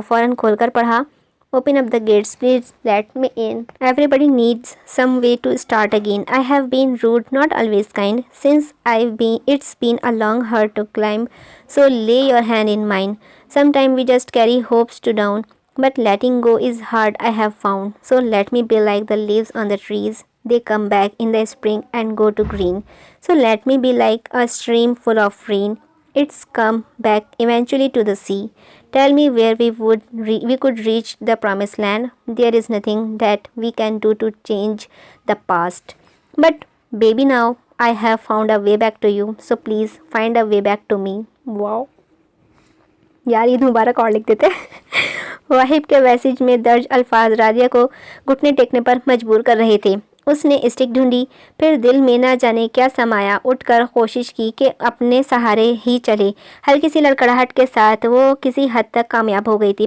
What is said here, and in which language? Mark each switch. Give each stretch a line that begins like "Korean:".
Hindi: फ़ौरन खोलकर पढ़ा,
English: Open up the gates, please let me in, everybody needs some way to start again, I have been rude, not always kind, since it's been a long hurt to climb, so lay your hand in mine, sometime we just carry hopes to down, but letting go is hard, I have found. So let me be like the leaves on the trees. They come back in the spring and go to green. So let me be like a stream full of rain. It's come back eventually to the sea. Tell me where we could reach the promised land. There is nothing that we can do to change the past. But baby, now I have found a way back to you. So please find a way back to me. Wow.
Hindi: यार ईद मुबारक और लिख देते। वाहिब के message में दर्ज अल्फाज रादिया को घुटने टेकने पर मजबूर कर रहे थे। उसने स्टिक ढूंढी, फिर दिल में ना जाने क्या समाया, उठकर कोशिश की कि अपने सहारे ही चले। हल्की सी लड़खड़ाहट के साथ वो किसी हद तक कामयाब हो गई थी।